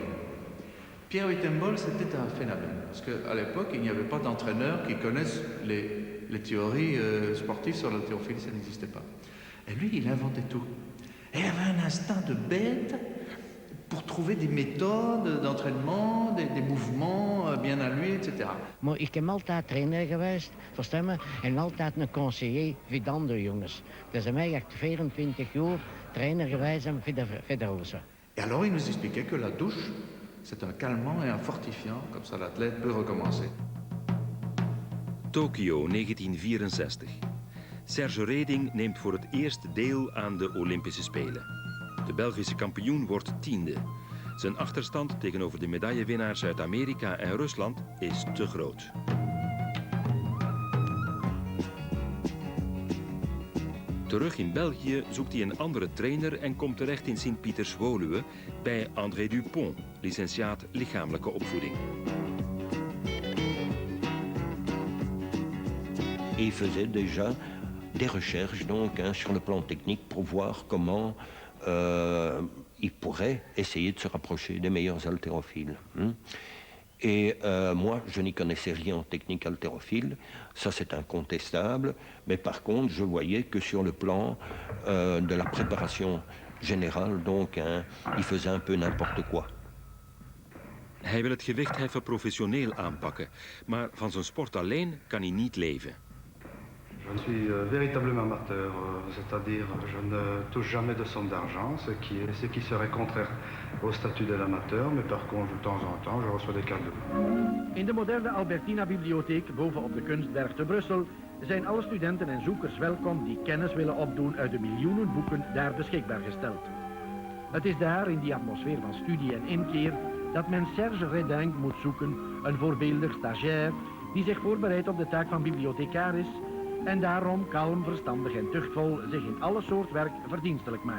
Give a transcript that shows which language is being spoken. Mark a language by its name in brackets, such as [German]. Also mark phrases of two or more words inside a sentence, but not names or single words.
[French] Pierre Wittenbol, c'était un phénomène, parce qu'à l'époque, il n'y avait pas d'entraîneur qui connaisse les théories sportives sur l'haltérophilie, ça n'existait pas. Et lui, il inventait tout. Et il avait un instinct de bête pour trouver des méthodes d'entraînement, des mouvements bien à lui, etc. [Dutch] Maar ik heb altijd trainer geweest, verstaan me, en altijd een conseiller voor de andere jongens. Dus aan mij echt 24 jaar trainer geweest voor de rozen. [French] Et alors il nous expliquait que la douche, c'est un calmant et un fortifiant, comme ça l'athlète peut recommencer. [Dutch] Tokio 1964. Serge Reding neemt voor het eerst deel aan de Olympische Spelen. De Belgische kampioen wordt 10e. Zijn achterstand tegenover de medaillewinnaars uit Amerika en Rusland is te groot. Terug in België zoekt hij een andere trainer en komt terecht in Sint-Pieters-Woluwe bij André Dupont, licentiaat lichamelijke opvoeding. [French] Il faisait déjà des recherches donc, sur le plan technique pour voir comment il pourrait essayer de se rapprocher des meilleurs haltérophiles. Et moi, je n'y connaissais rien en technique haltérophile, ça c'est incontestable, mais par contre, je voyais que sur le plan de la préparation générale, donc, il faisait un peu n'importe quoi. [Dutch] Hij wil het gewichtheffen professioneel aanpakken, maar van zijn sport alleen kan hij niet leven. [French] Je suis véritablement amateur, c'est-à-dire je ne touche jamais de somme d'argent, ce qui serait contraire au statut de l'amateur, mais par contre de temps en temps je reçois des cadeaux. [Dutch] In de moderne Albertina-bibliotheek bovenop de Kunstberg te Brussel zijn alle studenten en zoekers welkom die kennis willen opdoen uit de miljoenen boeken daar beschikbaar gesteld. Het is daar, in die atmosfeer van studie en inkeer, dat men Serge Reding moet zoeken, een voorbeeldig stagiair die zich voorbereidt op de taak van bibliothecaris en daarom kalm, verstandig en tuchtvol zich in alle soort werk verdienstelijk maakt.